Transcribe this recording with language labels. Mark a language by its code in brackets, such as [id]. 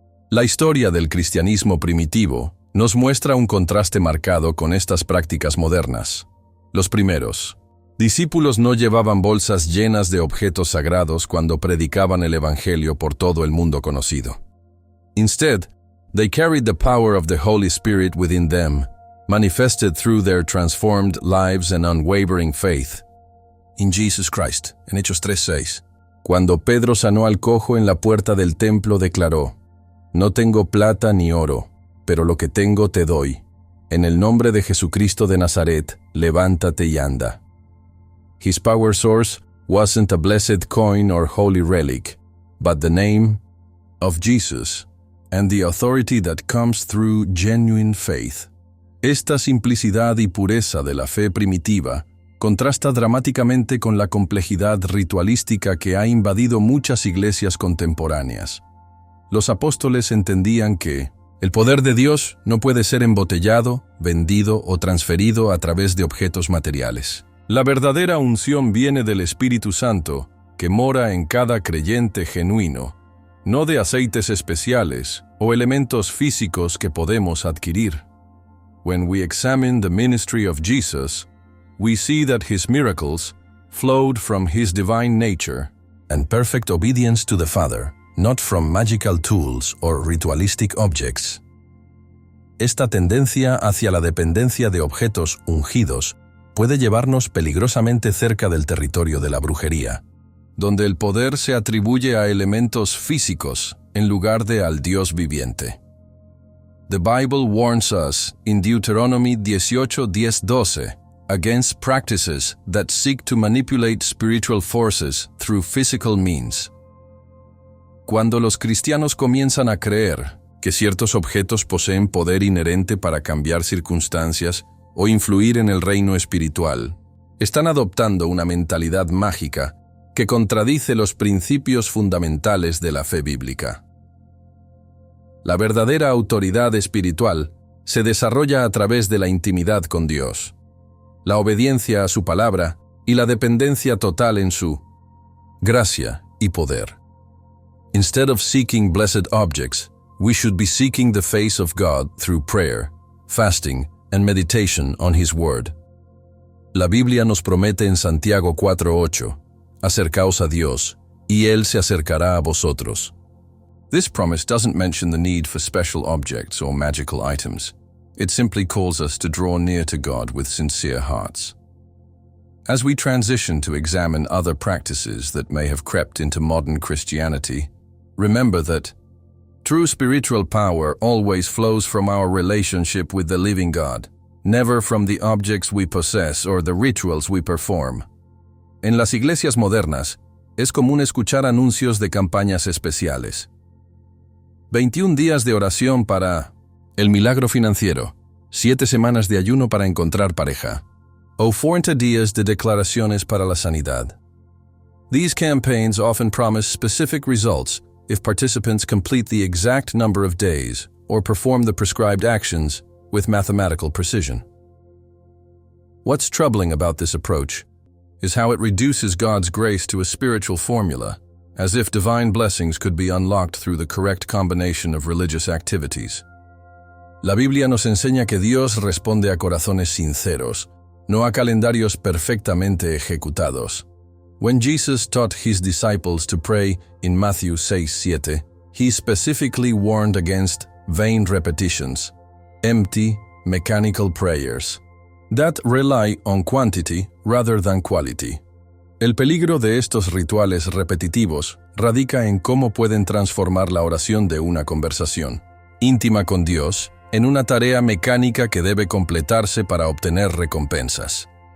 [es] La historia del cristianismo primitivo nos muestra un contraste marcado con estas prácticas modernas. Los primeros discípulos no llevaban bolsas llenas de objetos sagrados cuando predicaban el Evangelio por todo el mundo conocido. [en] Instead, they carried the power of the Holy Spirit within them, manifested through their transformed lives and unwavering faith in Jesus Christ, [es] en Hechos 3:6. Cuando Pedro sanó al cojo en la puerta del templo, declaró: «No tengo plata ni oro, pero lo que tengo te doy. En el nombre de Jesucristo de Nazaret, levántate y anda». [en] His power source wasn't a blessed coin or holy relic, but the name of Jesus and the authority that comes through genuine faith. [es] Esta simplicidad y pureza de la fe primitiva contrasta dramáticamente con la complejidad ritualística que ha invadido muchas iglesias contemporáneas. Los apóstoles entendían que el poder de Dios no puede ser embotellado, vendido o transferido a través de objetos materiales. La verdadera unción viene del Espíritu Santo, que mora en cada creyente genuino, no de aceites especiales o elementos físicos que podemos adquirir. [en] When we examine the ministry of Jesus, we see that his miracles flowed from his divine nature and perfect obedience to the Father, not from magical tools or ritualistic objects. [es] Esta tendencia hacia la dependencia de objetos ungidos puede llevarnos peligrosamente cerca del territorio de la brujería, donde el poder se atribuye a elementos físicos en lugar de al Dios viviente. [en] The Bible warns us in Deuteronomy 18:10-12 against practices that seek to manipulate spiritual forces through physical means. [es] Cuando los cristianos comienzan a creer que ciertos objetos poseen poder inherente para cambiar circunstancias o influir en el reino espiritual, están adoptando una mentalidad mágica que contradice los principios fundamentales de la fe bíblica. La verdadera autoridad espiritual se desarrolla a través de la intimidad con Dios, la obediencia a su palabra y la dependencia total en su gracia y poder. [en] Instead of seeking blessed objects, we should be seeking the face of God through prayer, fasting, and meditation on His Word. [es] La Biblia nos promete en Santiago 4:8, «Acercaos a Dios, y Él se acercará a vosotros». [en] This promise doesn't mention the need for special objects or magical items. It simply calls us to draw near to God with sincere hearts. As we transition to examine other practices that may have crept into modern Christianity, remember that true spiritual power always flows from our relationship with the living God, never from the objects we possess or the rituals we perform. [es] En las iglesias modernas, es común escuchar anuncios de campañas especiales. 21 días de oración para el milagro financiero, 7 semanas de ayuno para encontrar pareja, o 40 días de declaraciones para la sanidad. [en] These campaigns often promise specific results if participants complete the exact number of days or perform the prescribed actions with mathematical precision. What's troubling about this approach is how it reduces God's grace to a spiritual formula, as if divine blessings could be unlocked through the correct combination of religious activities. [es] La Biblia nos enseña que Dios responde a corazones sinceros, no a calendarios perfectamente ejecutados. [en] When Jesus taught his disciples to pray in Matthew 6:7, he specifically warned against vain repetitions, empty, mechanical prayers that rely on quantity rather than quality. [es] El peligro de estos rituales repetitivos radica en cómo pueden transformar la oración de una conversación íntima con Dios en una tarea mecánica que debe completarse para obtener recompensas.